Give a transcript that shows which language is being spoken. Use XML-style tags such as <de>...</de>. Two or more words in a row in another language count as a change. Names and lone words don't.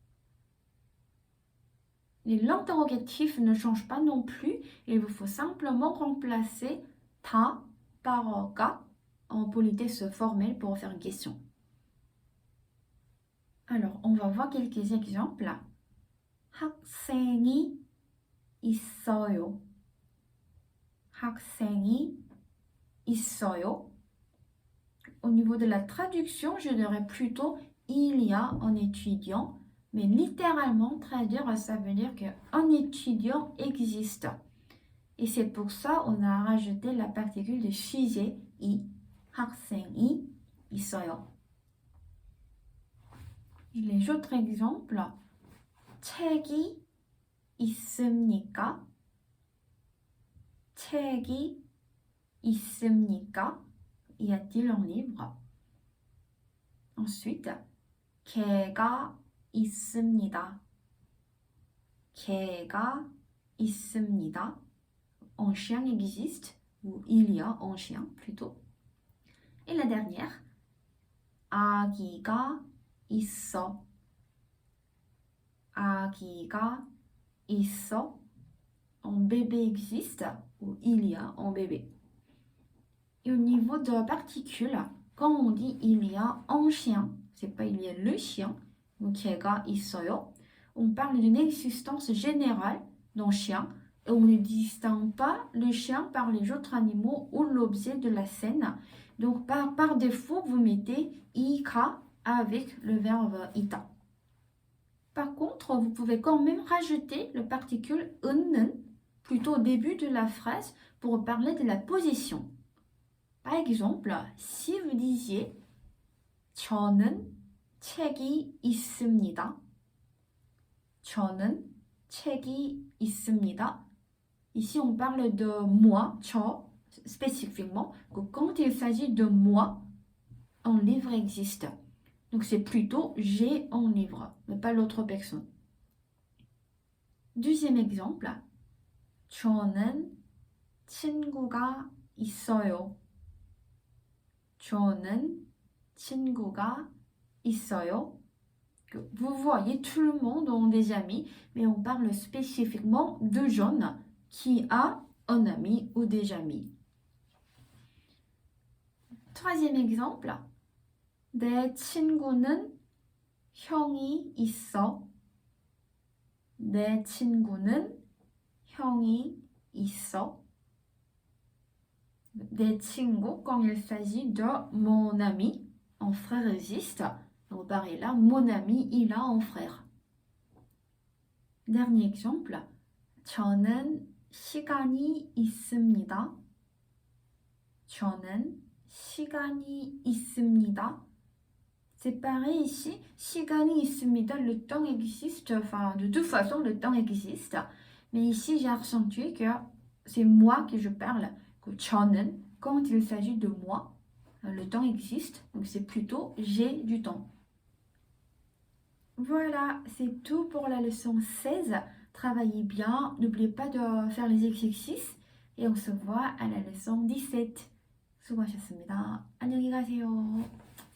<fr>Les l'interrogatif ne change pas non plus. Il vous faut simplement remplacer ta par ga en politesse formelle pour faire une question. Alors, on va voir quelques exemples.</fr> <ko>학생이 있어요. 학생이 있어요.</ko> <fr>Au niveau de la traduction, je dirais plutôt il y a un étudiant, mais littéralement traduire, ça veut dire qu'un étudiant existe. Et c'est pour ça qu'on a rajouté la particule de sujet i.</fr> <ko>학생이 있어요.</ko> <fr>Les autres exemples.</fr> <ko>책이 있습니까? 책이 있습니까?</ko> <fr>Y a-t-il un livre? Ensuite,</fr> <ko>개가 있습니다. 개가 있습니다.</ko> <fr>Un chien existe, ou il y a un chien plutôt. Et la dernière,</fr> <ko>아기가 있어. 아기가 있어.</ko> <fr>Un bébé existe, ou il y a un bébé. Et au niveau de la particule, quand on dit il y a un chien, c'est pas il y a le chien, donc</fr> <ko>걔가 있어요,</ko> <fr>on parle d'une existence générale d'un chien et on ne distingue pas le chien par les autres animaux ou l'objet de la scène. Donc par défaut, vous mettez ika avec le verbe ita. Par contre, vous pouvez quand même rajouter le particule 는 plutôt au début de la phrase pour parler de la position. Par exemple, si vous disiez</fr> <ko>저는 책이 있습니다. 저는 책이 있습니다.</ko> <fr>Ici, on parle de moi, 저, spécifiquement, que quand il s'agit de moi, un livre existe. Donc, c'est plutôt j'ai un livre, mais pas l'autre personne. Deuxième exemple,</fr> <ko>저는 친구가 있어요. 저는 친구가 있어요.</ko> <fr>Vous voyez, tout le monde ont des amis, mais on parle spécifiquement de John qui a un ami ou des amis. Troisième exemple,</fr> <ko>내 친구는 형이 있어. 내 친구는 형이 있어.</ko> <fr>Des 친구, quand il s'agit de mon ami, un frère existe. Donc pareil là, mon ami, il a un frère. Dernier exemple,</fr> <ko>저는 시간이 있습니다. 저는 시간이 있습니다.</ko> <fr>C'est pareil ici,</fr> <ko>시간이 있습니다,</ko> <fr>le temps existe, enfin de toute façon le temps existe. Mais ici j'ai accentué que c'est moi que je parle, que 저는, quand il s'agit de moi, le temps existe, donc c'est plutôt j'ai du temps. Voilà, c'est tout pour la leçon 16. Travaillez bien, n'oubliez pas de faire les exercices et on se voit à la leçon 17.</fr> <ko>수고하셨습니다. 안녕히 가세요.</ko>